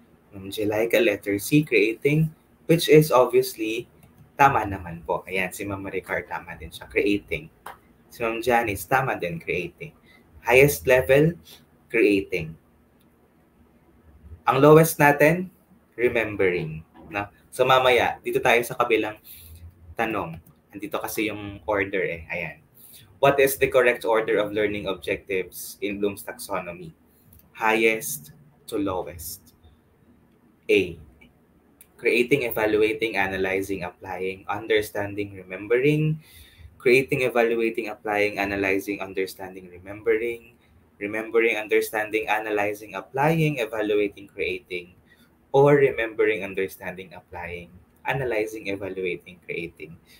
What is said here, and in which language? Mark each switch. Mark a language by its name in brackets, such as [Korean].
[English] Ma'am Jelaica, letter C, creating, which is obviously, [Filipino] tama naman po. Ayan, si Ma'am Maricar, tama din siya, creating. Si Ma'am Janice, tama din, creating. [English] Highest level, creating. Ang lowest natin, remembering. Na? [Filipino] So mamaya, dito tayo sa kabilang tanong. Andito kasi yung order Ayan. [English] What is the correct order of learning objectives in Bloom's Taxonomy? Highest to lowest. A. creating, evaluating, analyzing, applying, understanding, remembering, creating, evaluating, applying, analyzing, understanding, remembering, remembering, understanding, analyzing, applying, evaluating, creating, or remembering, understanding, applying, analyzing, evaluating, creating.